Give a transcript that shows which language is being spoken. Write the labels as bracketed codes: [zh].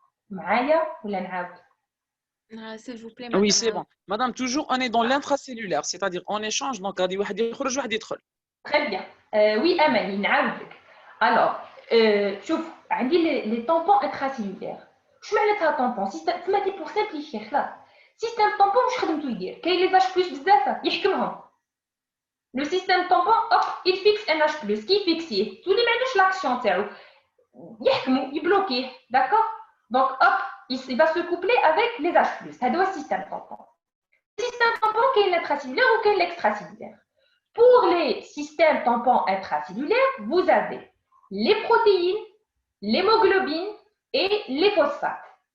[ar] معايا ولا نعاود؟ [fr] s'il vous plaît. Oui, c'est bon. Madame, toujours on est dans l'intracellulaire, c'est-à-dire en échange, donc [ar] غادي واحد يخرج واحد يدخل. [fr] Très bien. Oui, Amani, [ar] نعاود لك. [fr] Alors, [ar] شوف عندي [fr] les tampons intracellulaires. [ar] شو معناتها tampon؟ تسمى [fr] pour simplifier [ar] خلاص. [fr] Système tampon [ar] واش خدمتو يدير؟ كاين les H+ بزاف يحكمهم. [fr] Le système tampon, hop, il fixe un H+, qui fixe tous les mêmes l'action [ar] تاعو يحكمو يبلوكيه, [fr] d'accord? Donc hop, il va se coupler avec les H+. [ar] هذا هو [fr] système tampon. Le système tampon [ar] كاين [fr] l'intracellulaire ou كاين l'extracellulaire. Pour les systèmes tampons intracellulaires, vous avez les protéines, l'hémoglobine et les phosphates.